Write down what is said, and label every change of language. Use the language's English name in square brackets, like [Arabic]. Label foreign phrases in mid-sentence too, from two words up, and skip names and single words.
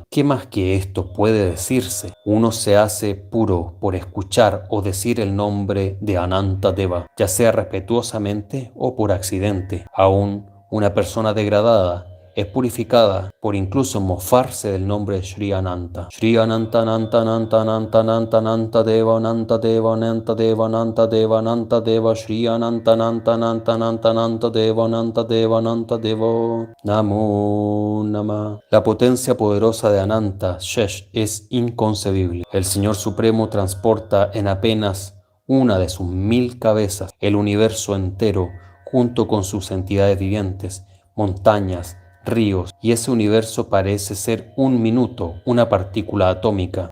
[Spanish] ¿Qué más que esto puede decirse? Uno se hace puro por escuchar o decir el nombre de Anantadeva, ya sea respetuosamente o por accidente. Aún una persona degradada es purificada por incluso mofarse del nombre de Sri Ananta. [Sanskrit] Sri Ananta, Ananta, Ananta, Ananta, Ananta, Ananta Deva, Ananta Deva, Ananta Deva, Ananta Deva, Ananta Deva, Sri Ananta, Ananta, Ananta, Ananta, Ananta Deva, Ananta Deva, Ananta Deva, Namo Namah. [Spanish] La potencia poderosa de Ananta Shesh es inconcebible. El Señor Supremo transporta en apenas una de sus 1000 cabezas el universo entero junto con sus entidades vivientes, montañas, ríos, y ese universo parece ser un minuto, una partícula atómica.